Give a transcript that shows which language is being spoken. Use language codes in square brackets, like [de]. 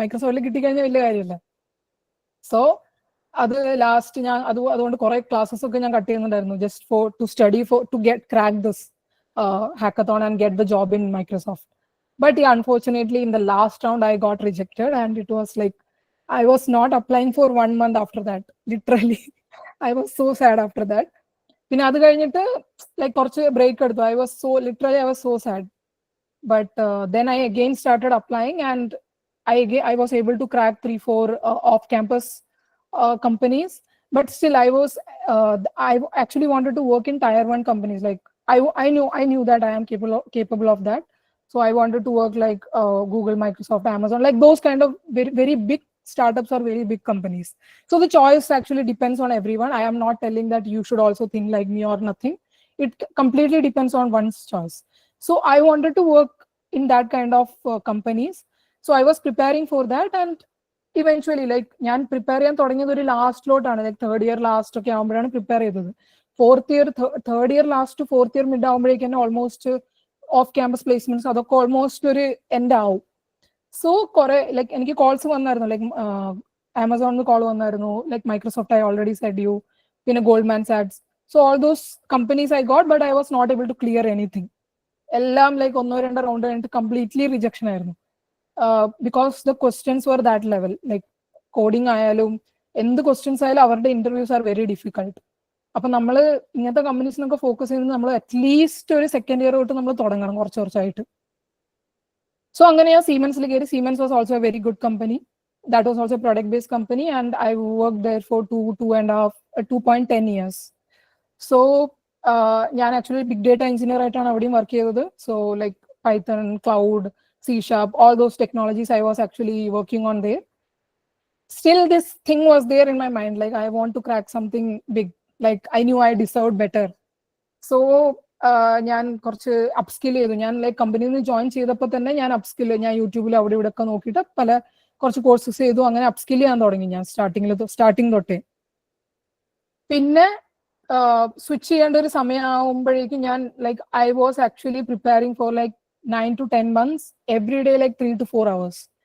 [ml] മൈക്രോസോഫ്റ്റിൽ കിട്ടിക്കഴിഞ്ഞാൽ വലിയ കാര്യമില്ല. സോ അത് ലാസ്റ്റ് ഞാൻ അതുകൊണ്ട് കുറെ ക്ലാസ്സസ് ഒക്കെ ഞാൻ കട്ട് ചെയ്യുന്നുണ്ടായിരുന്നു, [en] Just for to study for to get crack this hackathon and get the job in Microsoft. But yeah, unfortunately in the last round I got rejected, and it was like I was not applying for 1 month after that, literally. I was so sad after that. [ml] പിന്നെ അത് കഴിഞ്ഞിട്ട് like കുറച്ച് break എടുത്തു. [en] I was so sad. But then I again started applying, and I was able to crack 3-4 off campus companies. But still I actually wanted to work in tier 1 companies. Like I knew that I am capable of that. So I wanted to work like Google, Microsoft, Amazon, like those kind of very, very big startups or very big companies. So the choice actually depends on everyone. I am not telling that you should also think like me or nothing. It completely depends on one's choice. So I wanted to work in that kind of companies. So I was preparing for that, and eventually like [ml] ഞാൻ prepare ചെയ്യാൻ തുടങ്ങിയത് ഒരു ലാസ്റ്റിലോട്ടാണ്, like third year last ഒക്കെ ആകുമ്പോഴാണ് prepare ചെയ്തത്. Third year last fourth year mid ആകുമ്പോഴേക്കും തന്നെ almost off campus placements അതൊക്കെ ഓൾമോസ്റ്റ് ഒരു എൻഡ് ആവും. സോ കുറെ ലൈക്ക് എനിക്ക് കോൾസ് വന്നായിരുന്നു, ലൈക്ക് ആമസോണിൽ കോൾ വന്നായിരുന്നു, like [en] Microsoft I already said you, [ml] പിന്നെ Goldman സാക്സ്. [en] So all those companies I got, but I was not able to clear anything. [ml] എല്ലാം ലൈക്ക് 1-2 റൗണ്ട് കഴിഞ്ഞിട്ട് കംപ്ലീറ്റ്ലി റിജക്ഷൻ ആയിരുന്നു. [en] Because the questions were that level, like [ml] coding ആയാലും എന്ത് questions ആയാലും അവരുടെ interviews are very difficult. അപ്പൊ നമ്മൾ ഇങ്ങനത്തെ കമ്പനീസിനൊക്കെ ഫോക്കസ് ചെയ്യുന്നത് നമ്മൾ അറ്റ്ലീസ്റ്റ് ഒരു സെക്കൻഡ് ഇയർ തൊട്ട് നമ്മൾ തുടങ്ങണം കുറച്ചായിട്ട്. [en] so [ml] അങ്ങനെ ഞാൻ സീമെൻസിൽ കയറി. [en] Siemens was also a very good company. That was also product based company, and I work there for 2.10 years. [ml] So ഞാൻ ആക്ച്വലി ബിഗ് ഡേറ്റ എഞ്ചിനീയർ ആയിട്ടാണ് അവിടെയും വർക്ക് ചെയ്തത്. [en] So like Python, cloud, C#, all those technologies I was actually working on there. Still this thing was there in my mind, like I want to crack something big, like I knew I deserved better. [ml] So ഞാൻ കുറച്ച് upskill ചെയ്തു. ഞാൻ like കമ്പനിയിൽ നിന്ന് join ചെയ്തപ്പോൾ തന്നെ ഞാൻ upskill, ഞാൻ യൂട്യൂബിൽ അവിടെ ഇവിടെ ഒക്കെ നോക്കിയിട്ട് കുറച്ച് കോഴ്സസ് ചെയ്തു. അങ്ങനെ അപ്സ്കിൽ ചെയ്യാൻ തുടങ്ങി ഞാൻ സ്റ്റാർട്ടിങ് തൊട്ടേ. പിന്നെ സ്വിച്ച് ചെയ്യേണ്ട ഒരു സമയമാകുമ്പോഴേക്കും ഞാൻ like [en] I was actually preparing for like 9 to 10 months every day, like 3 to 4 hours.